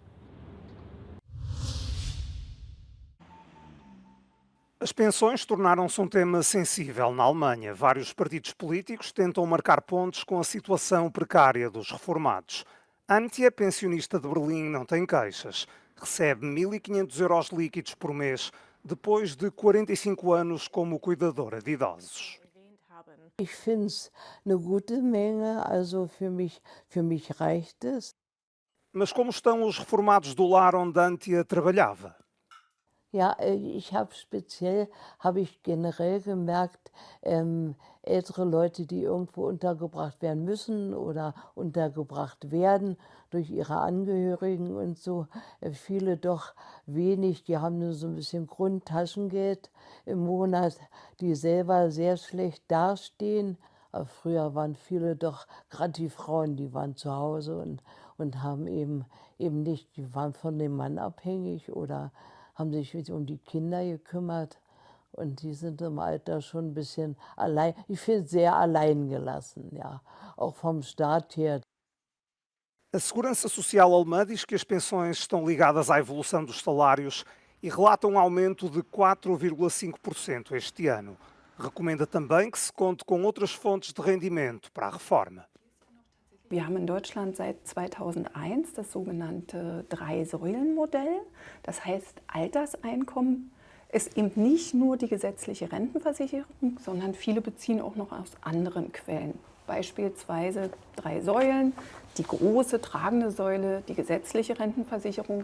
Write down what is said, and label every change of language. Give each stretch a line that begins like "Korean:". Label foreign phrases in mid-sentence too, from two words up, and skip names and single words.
Portuguese: As pensões tornaram-se um tema sensível na Alemanha. Vários partidos políticos tentam marcar pontos com a situação precária dos reformados. Antje, pensionista de Berlim, não tem queixas. Recebe 1.500 euros líquidos por mês, depois de 45 anos como cuidadora de idosos.
German: Ich finde es eine gute Menge, also für mich reicht es.
Portuguese: Mas como estão os reformados do lar onde Antje trabalhava?
German: Ja, habe ich generell gemerkt, ältere Leute, die irgendwo untergebracht werden müssen oder untergebracht werden durch ihre Angehörigen und so, viele doch wenig, die haben nur so ein bisschen Grundtaschengeld im Monat, die selber sehr schlecht dastehen. Aber früher waren viele doch, gerade die Frauen, die waren zu Hause und haben eben nicht, die waren von dem Mann abhängig oder haben sich um die Kinder gekümmert und die sind im Alter schon ein bisschen allein, ich finde sehr allein gelassen, ja, auch vom Staat her.
Portuguese: A Segurança Social alemã diz que as pensões estão ligadas à evolução dos salários e relata um aumento de 4,5% este ano. Recomenda também que se conte com outras fontes de rendimento para a reforma.
German: Wir haben in Deutschland seit 2001 das sogenannte Drei-Säulen-Modell. Das heißt Alterseinkommen, ist eben nicht nur die gesetzliche Rentenversicherung, sondern viele beziehen auch noch aus anderen Quellen. Beispielsweise 3 Säulen, die große tragende Säule, die gesetzliche Rentenversicherung.